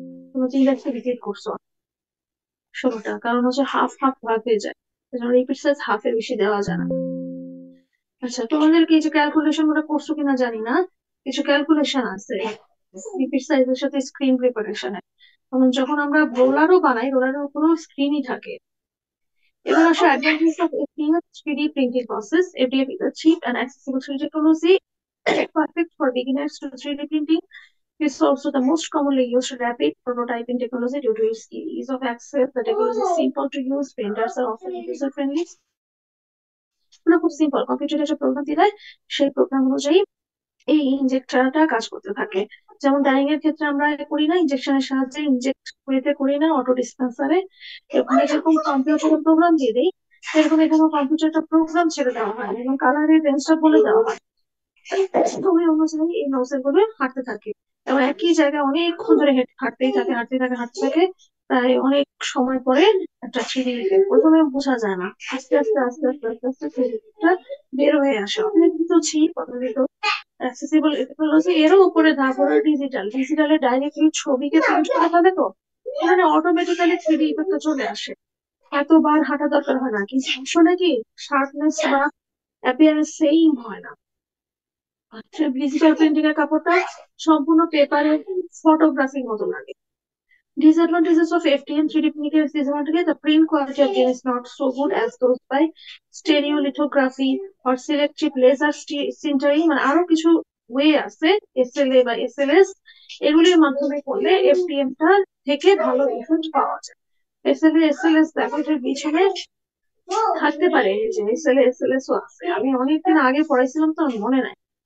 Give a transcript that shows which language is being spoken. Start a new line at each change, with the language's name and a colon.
Bangla: তোমরা 3 লাখ রিপিট করছো 16টা, কারণ হচ্ছে হাফ হাফ ভাগ হয়ে যায়, সেজন্য রিপিট সাইজ হাফের বেশি দেওয়া যায় না। আচ্ছা, তোমাদের কিছু ক্যালকুলেশন গুলো করছো কিনা জানি না, কিছু ক্যালকুলেশন আছে রিপিট সাইজের সাথে স্ক্রিন প্রিপারেশনের। যখন আমরা রোলারও বানাই, রোলারের উপরেও স্ক্রিনই থাকে। এবার আসো
English: advantage of FDM 3D printing process. FDM is a cheap and accessible 3D technology, perfect for beginners to 3D printing. It's also the most commonly used rapid prototyping technology due to its ease of access. The technology is simple to use. Printers are often user friendly.
Bangla: এগুলো খুব simple, কম্পিউটারে একটা programme দিলে সেই programme অনুযায়ী এই ইনজেক্টরটা কাজ করতে থাকে। যেমন ডাইং এর ক্ষেত্রে আমরা করি না, ইনজেকশনের সাহায্যে ইনজেক্ট করি না অটো ডিসপেন্সারে, ওখানে যেরকম কম্পিউটারে প্রোগ্রাম দিয়ে দেই, সেরকম এখানে কম্পিউটারটা প্রোগ্রাম ছেড়ে দেওয়া হয় এবং কালারের রেঞ্জটা বলে দেওয়া হয়। ওই অনুযায়ী এই নজেল গুলো হাঁটতে থাকে এবং একই জায়গায় অনেকক্ষণ ধরে হাঁটতেই থাকে, হাঁটতে থাকে। প্রায় অনেক সময় পরে একটা থ্রিডি প্রথমে বোঝা যায় না, আস্তে আস্তে আস্তে আস্তে আস্তে আস্তে থ্রিডিটা বের হয়ে আসে। অনেক কিন্তু চিপ, অনেক অ্যাক্সেসিবল টেকনোলজি। এরও উপরে ধাপ হলো ডিজিটালে ডাইরেক্টলি ছবিকে প্রিন্ট করে ফেলে, তো এখানে অটোমেটিক্যালি থ্রিডি ইফেক্টটা চলে আসে। এতবার হাঁটা দরকার হয় না, কিন্তু আসলে কি শার্পনেস বা অ্যাপিয়ারেন্স সেম হয় না। আচ্ছা, ডিজিটাল প্রিন্টিং এর কাপড়টা সম্পূর্ণ পেপারের ফটোগ্রাফির মতো লাগে।
English: Disadvantages of FDM 3D printing is disadvantage. The print quality of them is not so good as those by stereolithography or selective laser sintering,
Bangla: মানে আরো কিছু ওয়ে আছে এসএলএ বা এসএলএস, এগুলির মাধ্যমে করলে এফডিএম টা থেকে ভালো রেজাল্ট পাওয়া যায়। এসএলএ এসএলএস দেখো এটার পিছনে থাকতে পারে, এই যে এসএলএ এসএলএস ও আছে, আমি অনেকদিন আগে পড়াইছিলাম তো আমার মনে নাই।